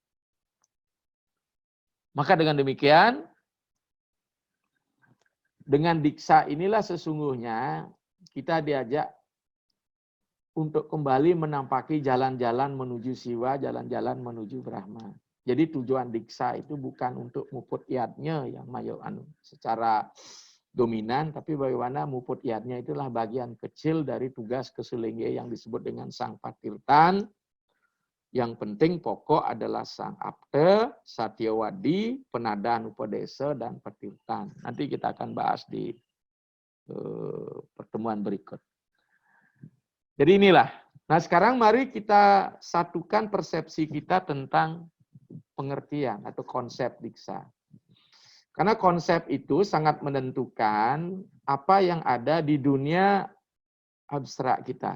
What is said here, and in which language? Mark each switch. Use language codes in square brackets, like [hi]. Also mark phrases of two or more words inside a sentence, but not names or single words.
[id] Maka dengan demikian, dengan diksa inilah sesungguhnya kita diajak untuk kembali menampaki jalan-jalan menuju Siwa, jalan-jalan menuju Brahma. Jadi tujuan diksa itu bukan untuk muput iatnya yang secara dominan, tapi bagaimana muput iatnya itulah bagian kecil dari tugas kesulingge yang disebut dengan sang patirtan. Yang penting pokok adalah sang apte, satyawadi, penadan upadesa, dan patirtan. Nanti kita akan bahas di pertemuan berikut. Jadi inilah. Nah sekarang mari kita satukan persepsi kita tentang pengertian atau konsep diksa. Karena konsep itu sangat menentukan apa yang ada di dunia abstrak kita.